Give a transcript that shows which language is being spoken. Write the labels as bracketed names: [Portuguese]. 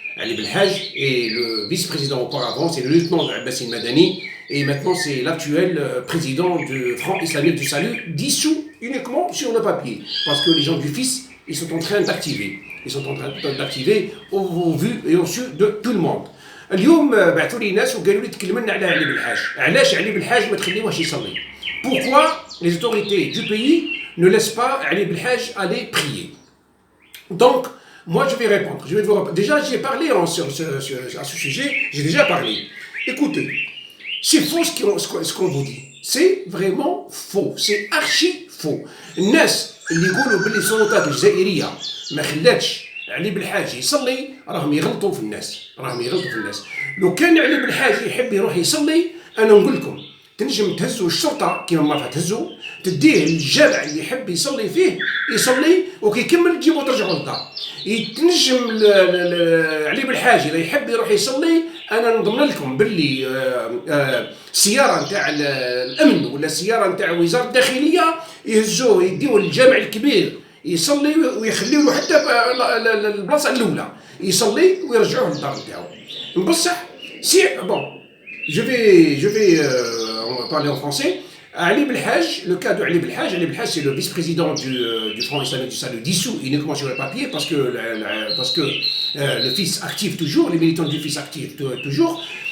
[French] Ali Belhaj est le vice-président auparavant, c'est le lieutenant de Abbasine Madani, et maintenant c'est l'actuel président du Front Islamique du Salut, dissous uniquement sur le papier, parce que les gens du FIS, ils sont en train d'activer. Ils sont en train d'activer au vu et au su de tout le monde. [Arabic] اليوم بعثوا لي ناس وقالوا لي تكلم لنا على علي بالحاج، علاش علي بالحاج ما تخليوهش يصلي؟ [French] Pourquoi les autorités du pays ne laissent pas Ali Belhaj aller prier? Donc, moi je vais répondre. Je vais vous répondre. Déjà, j'ai parlé à ce sujet, j'ai déjà parlé. Écoutez, c'est faux ce qu'on vous dit. C'est vraiment faux. C'est archi faux. [Arabic] الناس اللي يقولوا باللي السلطات الجزائرية ما خلاتش علي بالحاج يصلي راهم يغلطوا في الناس، لو كان علي بالحاج يحب يروح يصلي انا نقول لكم تنجم تهزوا الشرطه كيما ما تهزوا، تديه للجامع اللي يحب يصلي فيه يصلي وكي يكمل تجيبوا ترجعوا للدار. تنجم علي بالحاج اذا يحب يروح يصلي انا نضمن لكم باللي السياره نتاع الامن ولا السياره نتاع وزاره الداخليه يهزوه يديوه للجامع الكبير يصلي ويخليوا له حتى البلاصه الاولى يصلي ويرجعوه للدار نتاعو. بصح [French] سي بون je vais on va parler en français. Ali Belhaj, le cas de Ali Belhaj, c'est le vice-président du Front Islamique du Salut, dissous uniquement sur le papier parce que le FIS active toujours, les militants du FIS activent toujours.